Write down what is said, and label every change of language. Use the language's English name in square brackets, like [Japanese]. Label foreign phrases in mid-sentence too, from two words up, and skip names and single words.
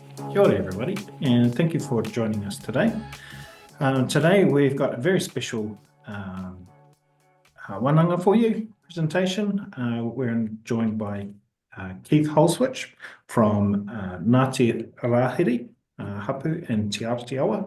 [Māori] Kia ora [English] everybody, and thank you for joining us today. Today we've got a very special wānanga for you presentation. We're joined by Keith Holswich from Ngāti Rahiri, hapū in Te Atiawa.